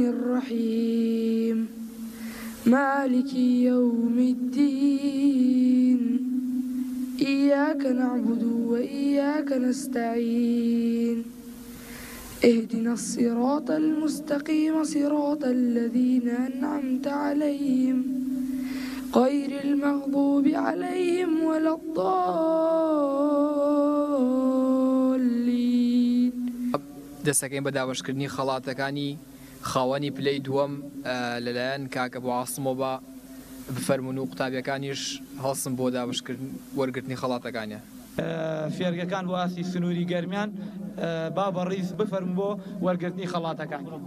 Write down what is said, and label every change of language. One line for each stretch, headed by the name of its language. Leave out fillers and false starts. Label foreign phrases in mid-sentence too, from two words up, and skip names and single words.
Arabic: الرحيم مالك يوم الدين إياك نعبد وإياك نستعين اهدنا الصراط المستقيم صراط الذين أنعمت عليهم غير المغضوب عليهم ولا الضالين.
Central Kurdish: دەستەکەین بە دابەشکردنی خەڵاتەکانی خاوەنی پلەی دووەم لەلایەن کاکە بۆ عاسمەوە بە بفەرمون و قوتابیەکانیش هەڵسم بۆ دابەشکردن وەرگرتنی خەڵاتەکانیان. فێرگەکان بۆ ئاسی سنووری گەرمیان با بەڕیز بفەرم بۆ وەرگرتنی خەڵاتەکان.